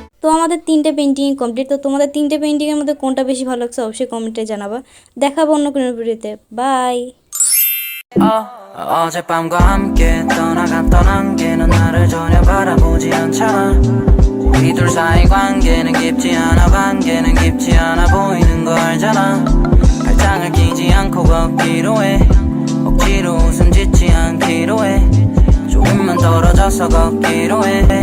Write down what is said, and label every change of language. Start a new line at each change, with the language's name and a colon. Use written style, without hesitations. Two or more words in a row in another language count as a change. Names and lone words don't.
Bangla: আমাদের 3টে
English: painting complete.
Bangla: তো তোমাদের 3টে পেন্টিংয়ের মধ্যে কোনটা বেশি ভালো লাগছে অবশ্যই কমেন্টে জানাবা। দেখাবো অন্য কোনো ভিডিওতে। বাই।
Korean: 어젯밤과 함께 떠나갔던 안개는 나를 전혀 바라보지 않잖아. 우리 둘 사이 관계는 깊지 않아. 관계는 깊지 않아 보이는 거 알잖아. 발장을 끼지 않고 걷기로 해. 억지로 웃음 짓지 않기로 해. 조금만 떨어져서 걷기로 해.